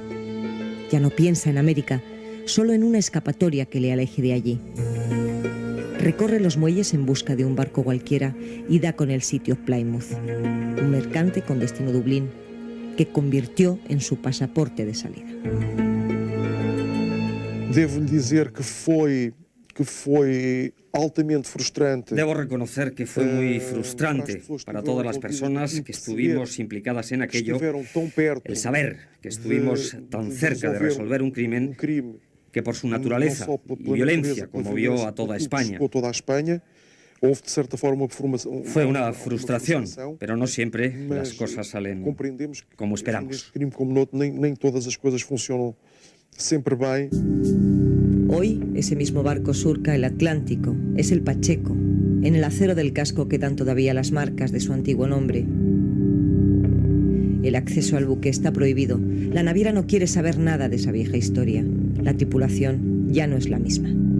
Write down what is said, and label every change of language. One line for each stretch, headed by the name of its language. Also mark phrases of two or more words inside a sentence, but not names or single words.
Spanish: Ya no piensa en América, solo en una escapatoria que le aleje de allí. Recorre los muelles en busca de un barco cualquiera y da con el sitio Plymouth, un mercante con destino Dublín, que convirtió en su pasaporte de salida.
Portuguese: Debo dizer que foi altamente frustrante.
Spanish: Debo reconocer que fue muy frustrante para todas las personas que estuvimos implicadas en aquello, el saber que estuvimos tan cerca de resolver un crimen que por su naturaleza y violencia conmovió a toda España. Fue una frustración, pero no siempre las cosas salen como esperamos.
Portuguese: Nem todas as coisas funcionam sempre bem.
Spanish: Hoy, ese mismo barco surca el Atlántico, es el Pacheco. En el acero del casco quedan todavía las marcas de su antiguo nombre. El acceso al buque está prohibido. La naviera no quiere saber nada de esa vieja historia. La tripulación ya no es la misma.